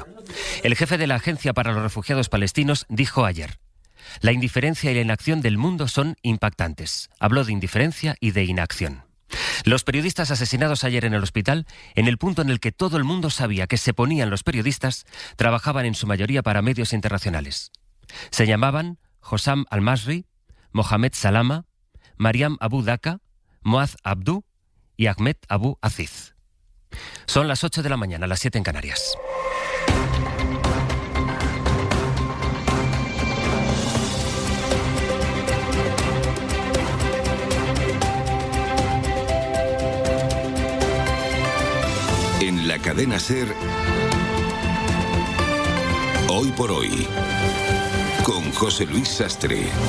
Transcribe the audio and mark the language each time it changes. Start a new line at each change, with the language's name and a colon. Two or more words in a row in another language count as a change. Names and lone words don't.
Spanish: El jefe de la Agencia para los Refugiados Palestinos dijo ayer: la indiferencia y la inacción del mundo son impactantes. Habló de indiferencia y de inacción. Los periodistas asesinados ayer en el hospital, en el punto en el que todo el mundo sabía que se ponían los periodistas, trabajaban en su mayoría para medios internacionales. Se llamaban Hossam Al-Masri, Mohamed Salama, Mariam Abu Daka, Moaz Abdu y Ahmed Abu Aziz. Son las 8 de la mañana, las 7 en Canarias. En la cadena SER, Hoy por Hoy, con José Luis Sastre.